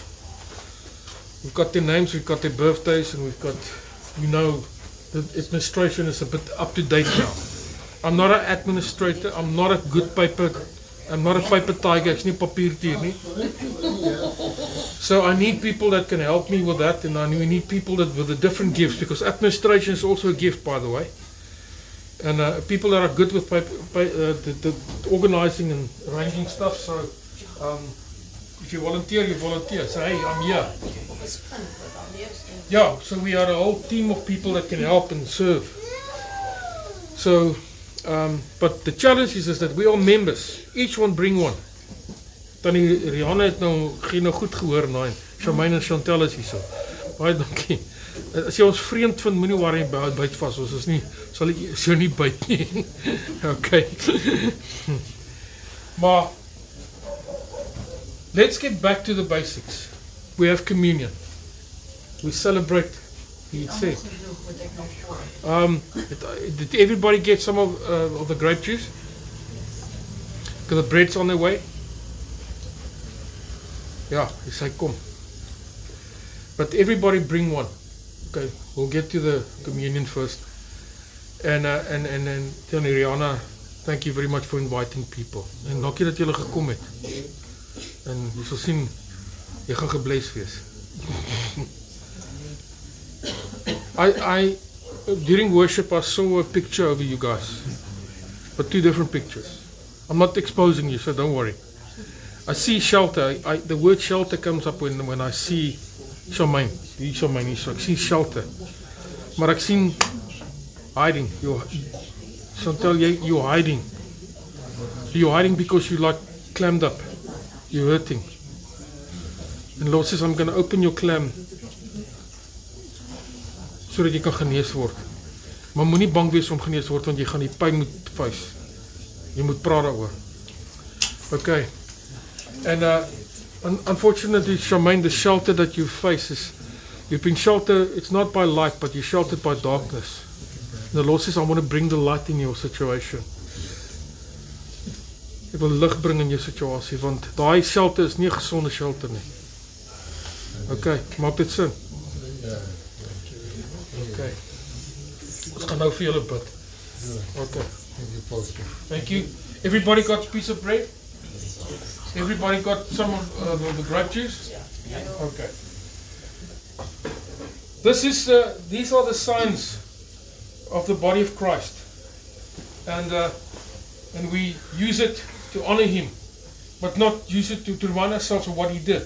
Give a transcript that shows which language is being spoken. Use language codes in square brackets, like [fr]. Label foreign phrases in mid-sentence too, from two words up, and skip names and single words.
[en] We've got their names, we've got their birthdays, and we've got, the administration is a bit up to date now. I'm not an administrator, I'm not a paper tiger, [af] ek's nie papiertier nie. [en] So I need people that can help me with that, and we need people that with the different gifts, because administration is also a gift, by the way. And people that are good with the organizing and arranging stuff. So if you volunteer, you volunteer. Say, hey, I'm here. Yeah, so we are a whole team of people that can help and serve. So, but the challenge is that we are members. Each one bring one. [af] Tannie Rihanna het nou geen goed gehoor, nee. Charmaine en Chantel is hier so. Baie dankie. As jy ons vreemd vind, moenie worry byt vas, ons is nie, sal ek so nie byt nie. Okay. Maar, [en] let's get back to the basics. We have communion. We celebrate, he said. Did everybody get some of the grape juice? Because the bread's on their way. Yeah, he said, come. But everybody bring one. Okay, we'll get to the communion first. And then Tannie Rihanna, thank you very much for inviting people. [af] En dankie dat julle gekom het. En jy sal sien, jy gaan gebless wees. [en] During worship I saw a picture of you guys. But two different pictures. I'm not exposing you, so don't worry. I see shelter. The word shelter comes up when I see Charmaine. [af] So ek sien shelter. Maar ek sien hiding. [en] Chantal, you're hiding. You're hiding because you're like clammed up. You're hurting. And Lord says, I'm going to open your clam [af] so dat jy kan genees word. Maar moenie bang wees om genees word, want jy gaan die pyn moet face. Jy moet praat daaroor. Okay. [en] And unfortunately, Charmaine, the shelter that you face is, you've been sheltered, it's not by light, but you're sheltered by darkness. And the Lord says, I want to bring the light in your situation. [af] Ek wil lig bring in jou situasie, want daai shelter is nie 'n gesonde shelter nie. Okay, maak dit sin? Okay. Ons gaan nou vir julle bid. [en] Okay. Thank you. Everybody got a piece of bread? Everybody got some of the grape juice? Okay. These are the signs of the body of Christ, and we use it to honor Him, but not use it to remind ourselves of what He did.